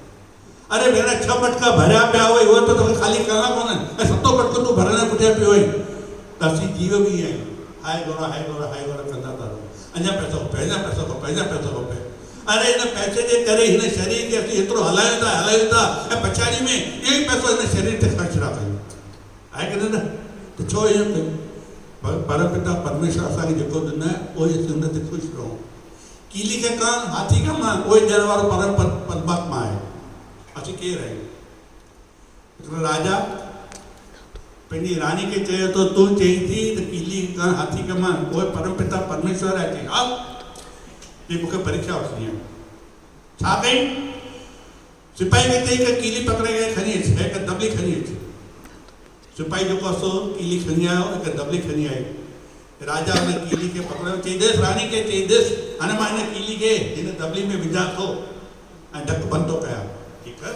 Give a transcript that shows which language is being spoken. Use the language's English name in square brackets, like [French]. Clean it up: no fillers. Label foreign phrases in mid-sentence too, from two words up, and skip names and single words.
[Sindhi] अरे भेण 6 मटका भरिया पिया हुई, उहे त तोखे ख़ाली करणा कोन्हनि, ऐं 7 मटको तूं भरण लाइ पुठियां पियो हुई, त असीं जीव बि आहियूं, हाय गोरा कंदा था रहो, अञा पैसो खपे। अरे हिन पैसे जे करे हिन शरीर खे असीं एतिरो हलायूं था ऐं पछाड़ी में इहो ई पैसो हिन शरीर ते ख़र्च था कयूं, आहे की न? त छो ईअं कयूं? परमपिता परमेश्वर असांखे जेको ॾिनो आहे उहो ई असीं हुन ते ख़ुशि रहूं। कीली खे कान, हाथी खां मां, उहो ॾियण वारो परमात्मा आहे, असीं केरु आहियूं? हिकिड़ो राजा पंहिंजी रानी खे चयो त तूं चई थी त कीली कान हाथी खां मां, उहो परमपिता परमेश्वर आहे, चई हा ये मूंखे परीक्षा वठणी आहे। छा कई, सिपाही खे चई कि कीली पकड़े करे खणी अच, हिकु दबली खणी अच। सिपाही जेको सो कीली खणी आयो, हिकु दबली खणी आई। राजा हुन कीली खे पकड़ियो, चई ॾेस रानी खे, चई ॾेस हाणे मां हिन कीली खे हिन दबली में विझां थो ऐं ढक बंदि थो कयां, ठीकु आहे?